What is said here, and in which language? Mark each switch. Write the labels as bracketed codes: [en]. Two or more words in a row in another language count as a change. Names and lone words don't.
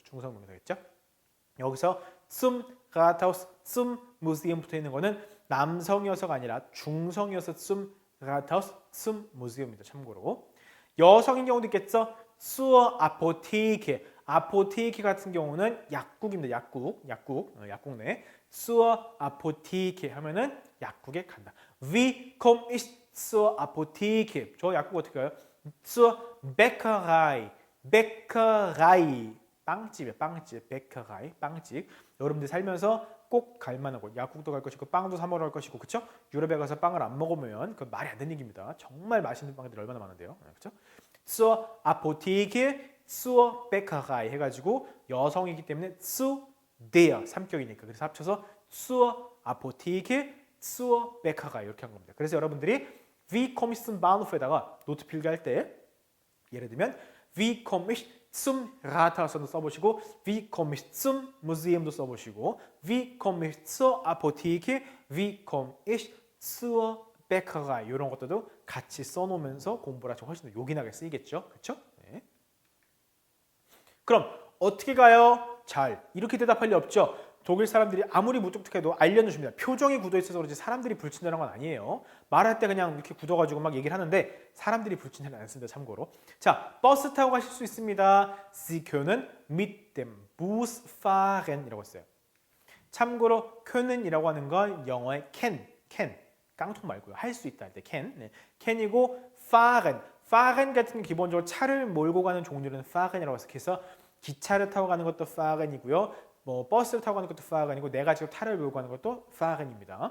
[ko] 중성 명사겠죠. 여기서 [de] zum Rathaus, zum Museum [ko] 붙어 있는 거는 남성이어서가 아니라 중성이어서 [de] zum Rathaus zum Museum [ko] 입니다. 참고로. 여성인 경우도 있겠죠. [de] zur Apotheke. [ko] 아포테이케 같은 경우는 약국입니다. 약국네. [de] zur Apotheke [ko] 하면은 약국에 간다. [de] Wie komme ich zur Apotheke? [ko] 저 약국 어떻게 가요? [de] zur Bäckerei. [ko] 빵집이에요. Bäckerei, 빵집. 여러분들 살면서 꼭 갈만한 곳. 약국도 갈 것이고 빵도 사 먹으러 갈 것이고, 그렇죠? 유럽에 가서 빵을 안 먹으면 그건 말이 안 되는 얘기입니다. 정말 맛있는 빵들이 얼마나 많은데요, 그렇죠? [de] zur Apotheke, zur Bäckerei [ko] 해가지고 여성이기 때문에 [de] zu der [ko] 3격이니까 그래서 합쳐서 [de] zur Apotheke, zur Bäckerei [ko] 이렇게 한 겁니다. 그래서 여러분들이 [de] Wie komme ich zum Bahnhof [ko] 에다가 노트 필기할 때 예를 들면 [de] Wie komme ich zum Rathaus [ko] 도 써보시고 [de] Wie komme ich zum Museum [ko] 도 써보시고 [de] Wie komme ich zur Apotheke, Wie komme ich zur Bäckerei [ko] 이런 것들도 같이 써놓으면서 공부를 하시면 훨씬 더 요긴하게 쓰이겠죠, 그렇죠? 네. 그럼 어떻게 가요? 잘. 이렇게 대답할 리 없죠. 독일 사람들이 아무리 무뚝뚝해도 알려줍니다. 표정이 굳어 있어서 그렇지 사람들이 불친절한 건 아니에요. 말할 때 그냥 이렇게 굳어가지고 막 얘기를 하는데 사람들이 불친절하지 않습니다. 참고로. 자, 버스 타고 가실 수 있습니다. [de] Sie können mit dem Bus fahren [ko] 이라고 했어요. 참고로 können이라고 하는 건 영어의 can. 깡통 말고요. 할 수 있다 할 때 can. 네. can이고 fahren 같은 건 기본적으로 차를 몰고 가는 종류는 fahren이라고 해서 기차를 타고 가는 것도 fahren이고요. 뭐 버스를 타고 가는 것도 fahren이고 내가 지금 차를 몰고 가는 것도 fahren입니다.